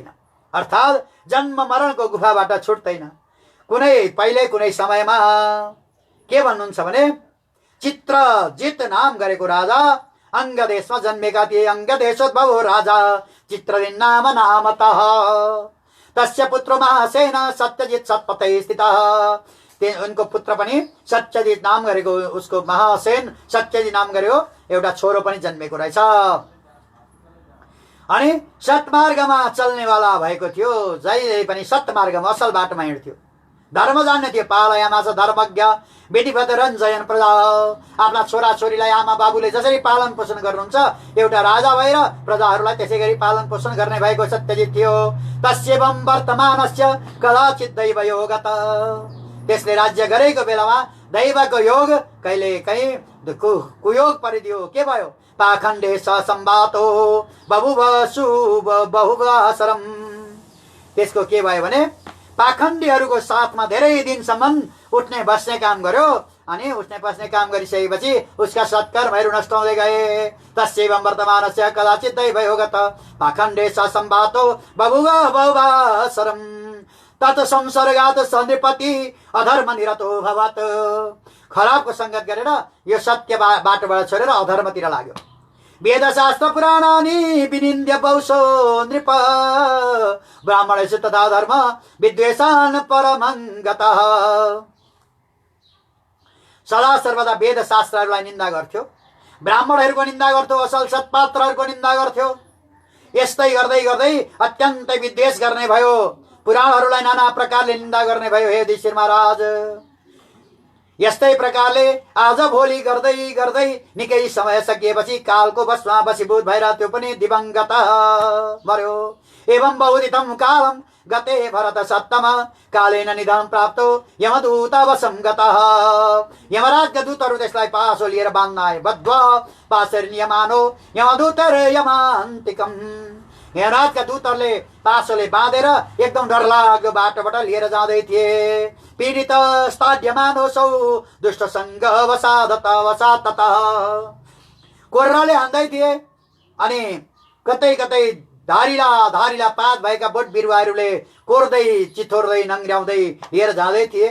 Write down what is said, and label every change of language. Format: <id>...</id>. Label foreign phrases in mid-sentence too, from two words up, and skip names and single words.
<ne>अर्थात् जन्म मरणको गुफाबाट छुट्दैन। कुनै समयमा के भन्नुहुन्छ भने चित्रजित नाम गरेको राजा अङ्गदेशमा जन्मेका थिए।</ne> <sa>अङ्गदेशोद्भवो राजा चित्रजित नामतः। तस्य पुत्र महासेन सत्यजित सत्पथे स्थितः।</sa> <ne>उनको पुत्र पनि सत्यजित नाम गरेको, उसको महासेन सत्यजित नाम गरेको एउटा छोरो पनि जन्मेको रहेछ। अनि सत्मार्गमा चल्नेवाला भएको थियो, जहिले पनि सत्मार्गमा असल बाटोमा हिँड्थ्यो, धर्म जान्ने थियो।</ne> <sa>पालयामास धर्मज्ञ बेटीपद रञ्जयन प्रजा,</sa> <ne>आफ्ना छोराछोरीलाई आमा बाबुले जसरी पालन पोषण गर्नुहुन्छ एउटा राजा भएर प्रजाहरूलाई त्यसै गरी पालन पोषण गर्ने भएको सत्यजित थियो।</ne> <sa>तस्येवं वर्तमानस्य कदाचित दैव योगत,</sa> <ne>त्यसले राज्य गरेको बेलामा दैवको योग कहिले कहीँ कुयोग परिदियो। के भयो?</ne> <sa>पाखण्डे संवातो बभुव शुभ बहुवासरम।</sa> <ne>त्यसको के भयो भने पाखण्डीहरूको साथमा धेरै दिनसम्म उठ्ने बस्ने काम गर्यो अनि उठ्ने बस्ने काम गरिसकेपछि उसका सत्कर्महरू नष्ट हुँदै गए।</ne> <sa>तस्यैवं वर्तमानस्य कदाचित दैव योगत पाखण्डे संवातो बभुव बहुवासरम तत् संसर्गात् सनृपति अधर्म निरतो भवत्।</sa> <ne>खराबको संगत गरेर यो सत्य बाटोबाट छोडेर अधर्मतिर लाग्यो।</ne> <sa>वेदशास्त्र पुराणानि विनिन्द्य बहुशो नृप ब्राह्मणेषु तथा धर्म विद्वेषान् परमं गतः।</sa> <ne>सदा सर्वदा वेद शास्त्रहरूलाई निन्दा गर्थ्यो, ब्राह्मणहरूको निन्दा गर्थ्यो, असल सत्पात्रहरूको निन्दा गर्थ्यो। यस्तै गर्दै गर्दै अत्यन्तै विद्वेष गर्ने भयो, पुराणहरूलाई नाना प्रकारले निन्दा गर्ने भयो। हे युधिष्ठिर महाराज, यस्तै प्रकारले आज भोलि गर्दै गर्दै निकै समय सकिएपछि कालको बसमा बसीभूत भएर त्यो पनि दिवंगत मर्यो।</ne> <sa>एवं बहुदितं कालम गते भरत सत्तम कालेन निधन प्राप्तो यमदूत वशं गतः।</sa> <ne>यमराजका दूतहरू त्यसलाई पासो लिएर बाँध्न आए।</ne> <sa>बद्ध्वा पाशर्नियमानो यमदूतर यमान्तिकम्।</sa> <ne>यमराजका दूतहरूले पासोले बाँधेर एकदम डरलाग्दो बाटोबाट लिएर जाँदै थिए।</ne> <sa>पीडित स्ताड्यमानोसौ दुष्ट सङ्ग वसादत</sa> <ne>कोर्राले हान्दै थिए अनि कतै कतै धारिला धारिला पात भएका बोट बिरुवाहरूले कोर्दै चिथोर्दै नङ्ग्र्याउँदै लिएर जाँदै थिए।</ne>